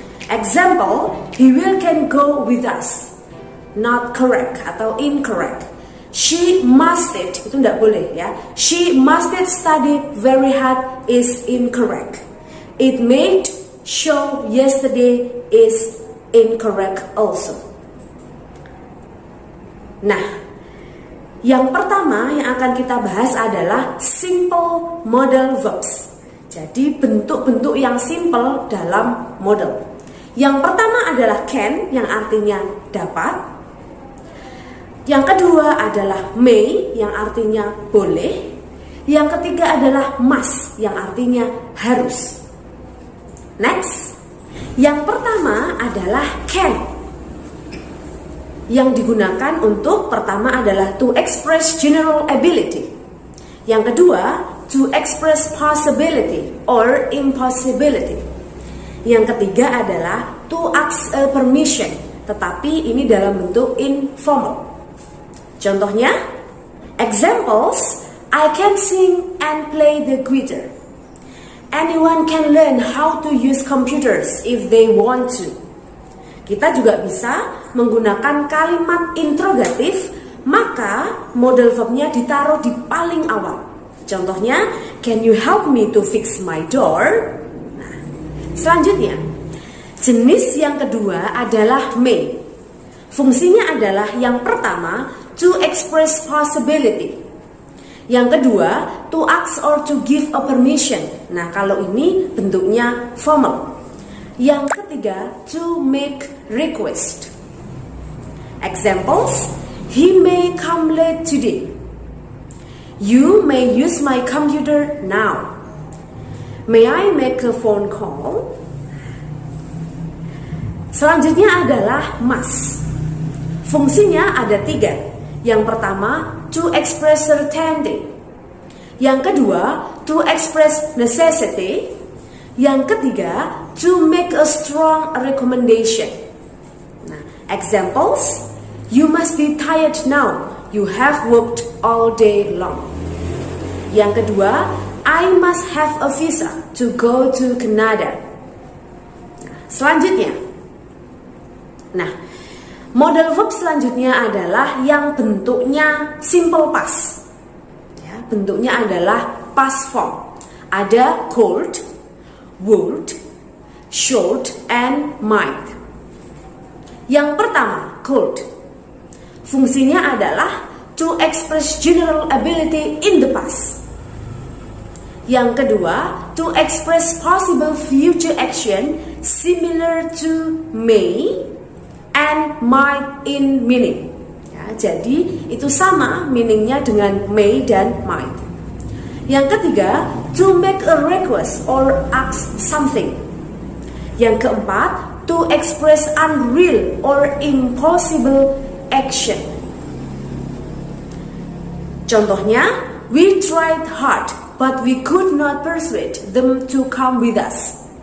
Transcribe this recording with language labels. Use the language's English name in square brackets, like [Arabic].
[English] Example, he will can go with us. Not correct atau incorrect. She mustn't, itu tidak boleh ya. She mustn't study very hard is incorrect. It made show yesterday is incorrect also. [Indonesian] Nah, yang pertama yang akan kita bahas adalah simple model verbs. Jadi bentuk-bentuk yang simple dalam model. Yang pertama adalah can, yang artinya dapat. Yang kedua adalah may, yang artinya boleh. Yang ketiga adalah must, yang artinya harus. Next, yang pertama adalah can, yang digunakan untuk pertama adalah to express general ability. [English] Yang kedua, to express possibility or impossibility. [Indonesian] Yang ketiga adalah to ask a permission, tetapi ini dalam bentuk informal. [English] Contohnya, examples, I can sing and play the guitar. Anyone can learn how to use computers if they want to. [Indonesian] Kita juga bisa menggunakan kalimat interrogatif, maka model verbnya ditaruh di paling awal. [English] Contohnya, can you help me to fix my door? [Indonesian] Selanjutnya, jenis yang kedua adalah may. Fungsinya adalah yang pertama, to express possibility. Yang kedua, to ask or to give a permission. Nah, kalau ini bentuknya formal. [English] Yang ketiga, to make request. Examples, he may come late today. You may use my computer now. May I make a phone call? [Indonesian] Selanjutnya adalah must. Fungsinya ada 3. Yang pertama, to express certainty. [English] Yang kedua, to express necessity. Yang ketiga, to make a strong recommendation. Nah, examples, you must be tired now. You have worked all day long. Yang kedua, I must have a visa to go to Canada. [Indonesian] Selanjutnya, nah, model verb selanjutnya adalah yang bentuknya simple past. Ya, bentuknya adalah past form. [English] Ada could, would, should, and might. Yang pertama, could. Fungsinya adalah to express general ability in the past. Yang kedua, to express possible future action similar to may and might in meaning. Ya, [Indonesian] jadi itu sama meaningnya dengan may dan might. [English] Yang ketiga, to make a request or ask something. Yang keempat, to express unreal or impossible action. Contohnya, we tried hard but we could not persuade them to come with us.